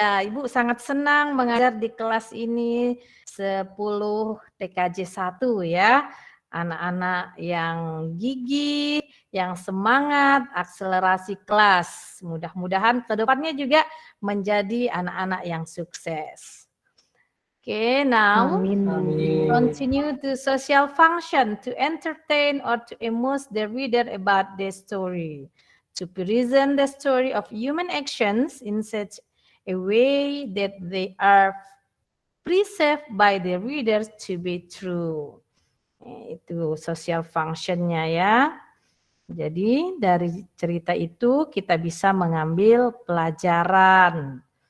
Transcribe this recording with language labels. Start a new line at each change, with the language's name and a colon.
Indonesian: Ya, Ibu sangat senang mengajar di kelas ini 10 TKJ 1 ya. Anak-anak yang gigih, yang semangat, akselerasi kelas. Mudah-mudahan ke depannya juga menjadi anak-anak yang sukses.
English: Okay, now
Indonesian: Amin.
English: continue to social function to entertain or to amuse the reader about the story. To present the story of human actions in such a way that they are perceived by the readers to be true.
Indonesian: Itu social functionnya ya. Jadi dari cerita itu kita bisa mengambil pelajaran.